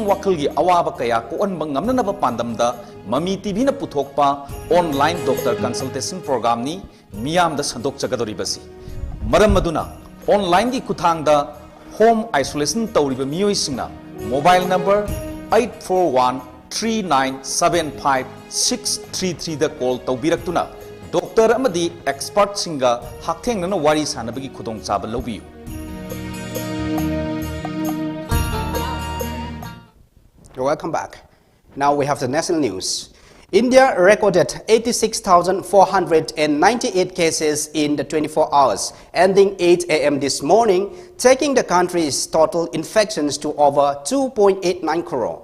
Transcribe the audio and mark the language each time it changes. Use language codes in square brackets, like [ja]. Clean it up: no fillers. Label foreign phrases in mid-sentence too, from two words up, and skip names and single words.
[mni] Wakalgi Awaba Kaya Koan Bangamnaba Pandamda MAMITv na Puthokpa [en] Online Doctor Consultation Program [mni] ni Miyam da Sandok Sagadori Basi Maram Maduna Online gi Kuthangda [en] Home Isolation [mni] Tauriba Miyoi Singa [en] Mobile number [mni] 8413975633 da call tawbiraktuna doctor amadi expert singa hakthengna wari sanabagi khudong chaba lobiyu. [en] Welcome back. Now we have the national news. India recorded 86,498 cases in the 24 hours, ending 8 a.m. this morning, taking the country's total infections to over 2.89 crore.